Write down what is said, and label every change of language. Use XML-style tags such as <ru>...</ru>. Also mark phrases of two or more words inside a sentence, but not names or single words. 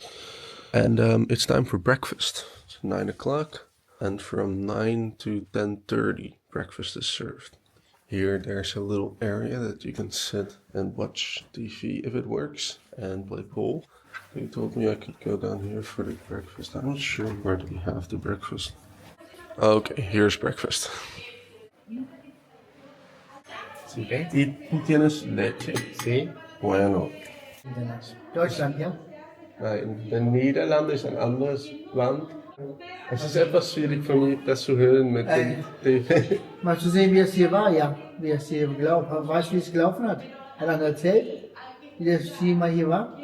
<en>And it's time for breakfast. It's 9 o'clock, and from 9 to 10:30 breakfast is served. Here there's a little area that you can sit and watch TV if it works, and play pool. They told me I could go down here for the breakfast. I'm not sure where do we have the breakfast. Okay, here's breakfast.</en> <es>¿Y tienes leche? Sí. Bueno.</es> <de>Deutschland, ja? Nein, den Niederlande ist ein anderes Land. Es ist etwas schwierig für mich, das zu hören mit dem TV. Mal zu sehen, wie es hier war, ja. Wie es hier gelaufen hat. Weißt du, wie es gelaufen hat? Hat er erzählt, wie das Schema hier war?</de>